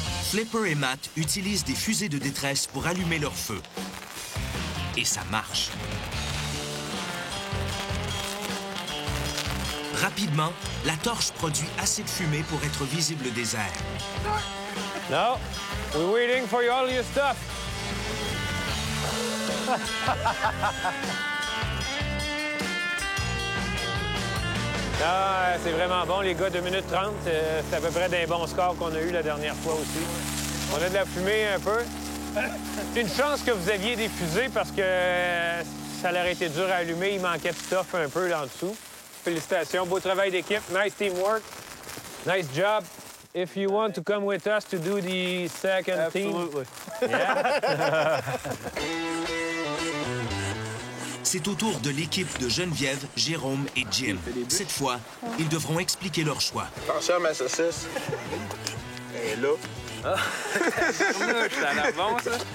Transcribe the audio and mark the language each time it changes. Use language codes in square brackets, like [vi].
[fr] Flipper et Matt utilisent des fusées de détresse pour allumer leur feu. Et ça marche. Rapidement, la torche produit assez de fumée pour être visible des airs. [en] No, we're waiting for all your stuff. [fr] Ah, c'est vraiment bon, les gars, 2 minutes 30. C'est à peu près des bons scores qu'on a eu la dernière fois aussi. On a de la fumée un peu. C'est une chance que vous aviez des fusées parce que ça aurait été dur à allumer. Il manquait de stuff un peu là en dessous. Félicitations, beau travail d'équipe. [en] Nice teamwork. Nice job. If you want to come with us to do the second team. Absolutely. Yeah. [fr] C'est au tour de l'équipe de Geneviève, Jérôme et Jim. Cette fois, ils devront expliquer leur choix. Attention à ma saucisse. Elle est là. Ah, c'est à l'avance, ça.